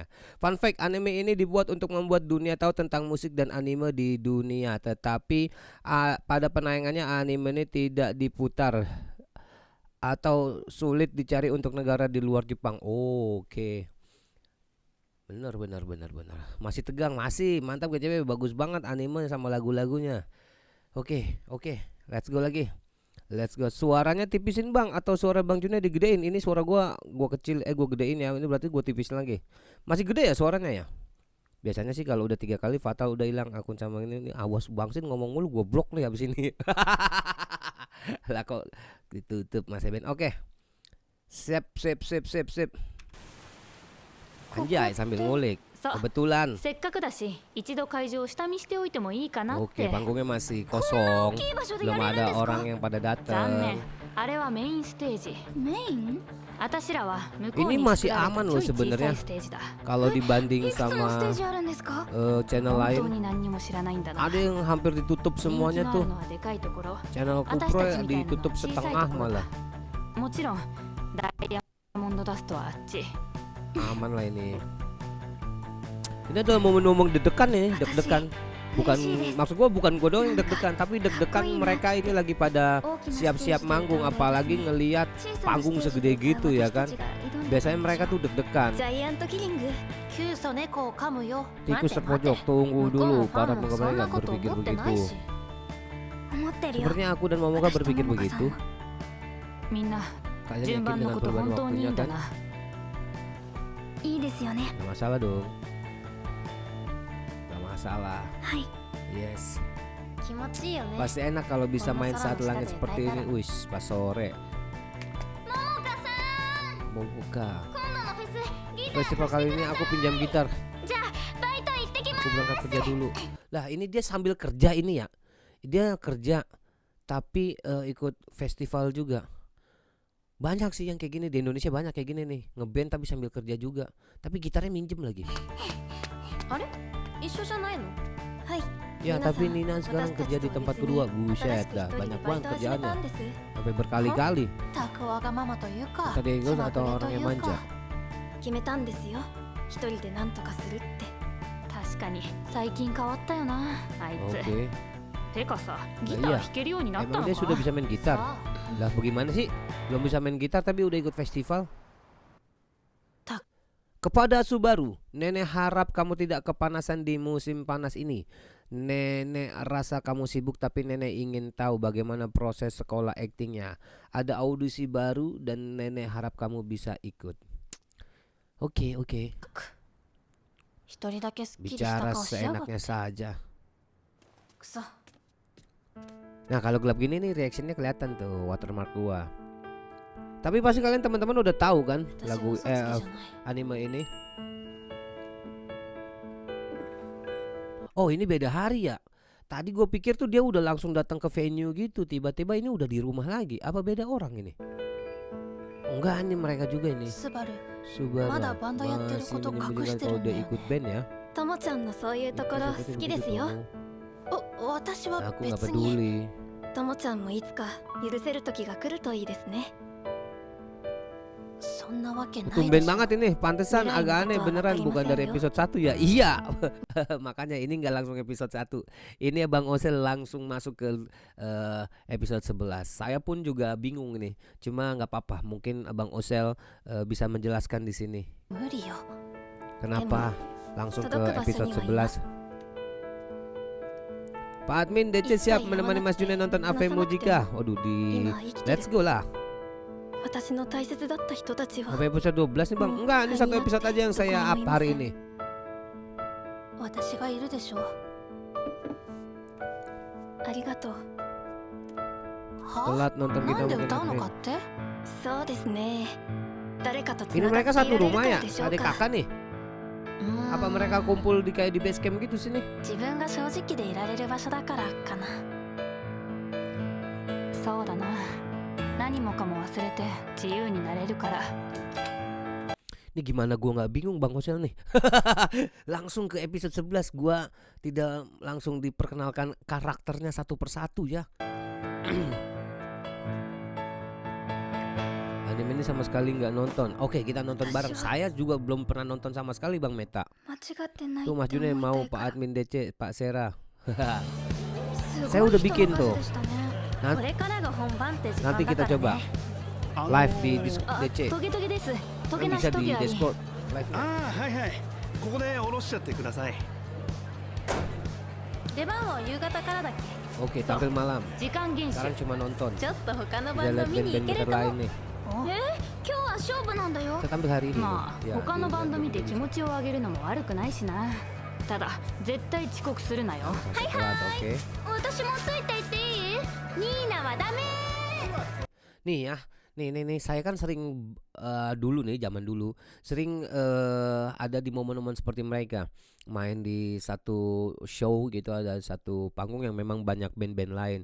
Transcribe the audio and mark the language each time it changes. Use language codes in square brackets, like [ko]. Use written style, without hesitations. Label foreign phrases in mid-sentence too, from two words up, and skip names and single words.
[en] Fun fact, [id] anime ini dibuat untuk membuat dunia tahu tentang musik dan anime di dunia, tetapi pada penayangannya anime ini tidak diputar atau sulit dicari untuk negara di luar Jepang. Oke. Bener. Masih tegang, masih mantap GCP, bagus banget anime sama lagu-lagunya. Oke, [en] let's go [id] lagi. [en] Let's go. [id] Suaranya tipisin bang, atau suara bang Junnya digedein? Ini suara gua kecil, gua gedein ya. Ini berarti gua tipisin lagi. Masih gede ya suaranya ya? Biasanya sih kalau udah 3 kali fatal udah hilang akun sama ini. Awas bangsin ngomong mulu, gua blok nih habis ini. Lah kok ditutup Mas Eben. Oke. Sip. Anjay sambil ngulik. [ja] そう [id] Kebetulan. [ja] せっかくだし一度会場を下見しておいてもいいかなっ [id] Oke, [ja] て [id] panggungnya masih kosong. [ja] いい場所で [id] Belum [ja] やれるん [id] ada [ja] ですか [id] orang yang pada [ja] 残 [id] datang. [ja] 念あれはメインステージメイン私らは向こう [id] Ini [ja] に [id] masih [ja] 作られ [id] aman [ja] た [id] loh [ja] ちょい小さ [id] sebenarnya. [ja] いステージだ [id] Kalau [ja] い [id] dibanding [ja] くつのステ [id] sama [ja] ージあるんですか [id] channel [ja] 本当 [id] lain, [ja] に何にも知らないんだな [id] ada yang hampir ditutup [ja] 人気 [id] semuanya [ja] のある [id] tuh. [ja] のはでかいところ [id] Channel [ja] 私 [id] Kupro [ja] たちみたいなのは [id] ditutup [ja] 小さい [id] setengah [ja] ところだ [id] malah. [ja] もちろんダイヤモンドダストはあっち [id] Aman lah ini. Ini adalah momen-momen deg-degan nih, deg-degan. Bukan, maksud gua bukan gua doang yang deg-degan, tapi deg-degan mereka ini lagi pada siap-siap manggung, apalagi ngelihat panggung segede gitu ya kan. Biasanya mereka tuh deg-degan. [ja] ジャイアントキリングキュウソネコを噛むよ [id] Tikus terpojok, tunggu dulu. Para penggemar nggak berpikir begitu. [ja] 思ってるよ [id] Sepertinya aku dan Momoka berpikir begitu. [ja] みんな [id] Kalian [ja] 順 [id] yakin [ja] 番の [id] dengan [ja] こと [id] perubahan [ja] 本当にいい [id] waktunya [ja] んだ [id] kan? [ja] いいですよね [id] Gak masalah dong. Gak masalah. [ja] はい [id] Yes. [ja] 気持ちいいよね [id] Pasti enak kalau bisa main saat langit seperti ini. Wis, pas sore. Momoka. [ja] 今度のフェスギ [id] Festival kali ini aku pinjam gitar. [ja] じゃあバイト行ってきま [id] Aku berangkat kerja dulu. Lah ini dia sambil kerja ini ya. Dia kerja tapi ikut festival juga. Banyak sih yang kayak gini di Indonesia, banyak kayak gini nih, ngeband tapi sambil kerja juga. Tapi gitarnya minjem lagi. [ja] あれ一緒じゃないのはい [id] Ya tapi Nina sekarang kerja di tempat kedua. Buset dah, banyak banget kerjaannya. Sampai berkali-kali. [ja] たくわがままというか [id] Tadi gue [ja] 気ま [id] atau [ja] ぐれと [id] orang [ja] い [id] yang [ja] う [id] manja. [ja] か決めたんですよ一人で何とかするって確かに最近変わったよなあいつ [id] Oke. [ja] てかさギター弾けるようになった [id] Emang [ja] の [id] dia sudah [ja] か [id] bisa main gitar? [ja] さあ [id] Lah bagaimana sih? Belum bisa main gitar tapi udah ikut festival? Tak. Kepada Subaru, nenek harap kamu tidak kepanasan di musim panas ini. Nenek rasa kamu sibuk tapi nenek ingin tahu bagaimana proses sekolah aktingnya. Ada audisi baru dan nenek harap kamu bisa ikut. Oke. [ja] 一人だけスッキリした [id] Bicara [ja] 顔しやがって [id] seenaknya saja. [ja] くそ [id] Nah kalau gelap gini nih reactionnya kelihatan tuh watermark gua. Tapi pasti kalian teman-teman udah tahu kan [ja] 私は [id] lagu [ja] 嘘つきじゃない [id] anime ini. Oh ini beda hari ya. Tadi gue pikir tuh dia udah langsung datang ke venue gitu. Tiba-tiba ini udah di rumah lagi. Apa beda orang ini? Oh, enggak, ini mereka juga ini. [ja] スバル [id] Subaru [ja] まだバンドやってる [id] masih [ja] こと [id] menyembunyikan [ja] 隠してる [id] kalau [ja] んだ [id] dia [ja] よね [id] ikut band ya. [ja] ともちゃんのそういうところ [id] Itu [ja] 好 [id] seperti [ja] きです [id] begitu [ja] よ [id] tuh. [ja] お私は [id] Aku nggak [ja] 別に [id] peduli. [ja] ともちゃんもいつか許せる時が来るといいですねそんなわけないで [id] Tumben [ja] しょ [id] banget ini. Pantesan Kirain agak aku aneh tuh beneran apa bukan dari yo. episode 1 ya. Iya. Makanya ini nggak langsung episode 1. Ini Bang Osel langsung masuk ke episode 11. Saya pun juga bingung nih. Cuma nggak apa-apa. Mungkin Bang Osel bisa menjelaskan di sini. [ja] 無理よ [id] Kenapa langsung ke Todok ke episode bahasanya 11. Pak Admin DC siap menemani Mas Junet nonton AV Mujika. Waduh di [ja] 今生きて [id] Let's [ja] る [id] go lah. [ja] 私の大切だった人たちは [id] Sampai episode 12 nih Bang. Enggak, ini satu episode aja yang saya up hari ini. [ja] 私がいるでしょありがとうは [id] Telat nonton [ja] な [id] kita [ja] んで [id] mungkin [ja] 歌うの [id] keren. [ja] かってそうですね誰かとつ [id] Ini [ja] ながっ [id] mereka [ja] てい [id] satu [ja] られる [id] rumah [ja] から [id] ya? [ja] でしょう [id] Adik [ja] か [id] kakak nih? [ja] うーん [id] Apa mereka kumpul di kayak di base camp gitu sini? [ja] 自分が正直でいられる場所だからかなそうだな何もかも忘れて自由になれるから [id] Ini gimana gua nggak bingung Bang Hosel nih. Langsung ke episode 11, gua tidak langsung diperkenalkan karakternya satu persatu ya. Anime ini sama sekali nggak nonton. Oke, kita nonton bareng. Saya juga belum pernah nonton sama sekali Bang Meta. [ja] 間違ってない [id] Tuh [ja] っ [id] Mas [ja] て [id] June [ja] 思い [id] mau [ja] たいか [id] Pak [ja] ら [id] Admin DC, Pak Sera. [ja] す [id] saya [ja] ごい [id] udah [ja] 人 [id] bikin [ja] の [id] tuh. [ja] 数でしたね [id] Nan- [ja] これからが本番って時 [id] Nanti [ja] 間だ [id] kita [ja] から [id] coba [ja] ね [id] live di [ja] あ [id] DC. [ja] トゲトゲですト [id] Kan [ja] ゲな [id] bisa [ja] しト [id] di [ja] ゲあり [id] Discord live. [ja] ああはいはいここで下ろしちゃってください出番は夕方からだっけ [id] Oke, tampil malam. [ja] 時間厳守 [id] Sekarang cuma nonton. [ja] ちょっと他の [id] Kita [ja] バンド [id] lihat [ja] 見に行 [id] band-band [ja] ける [id] bentar [ja] かも [id] lain nih. [ja] 今日は勝負なんだよ [id] Kita tampil hari ini. [ja] まあ [id] nih. Ya, [ja] 他の [id] di [ja] バンド見て [id] Indonesia. [ja] 気持ちを上げるのも悪くないしなただ絶対遅刻するなよ [id] Sampai telat, oke. [ja] 私もついていっていいニーナはダメ [id] Nih ya, nih, saya kan sering dulu nih, zaman dulu sering ada di momen-momen seperti mereka, main di satu show gitu, ada satu panggung yang memang banyak band-band lain.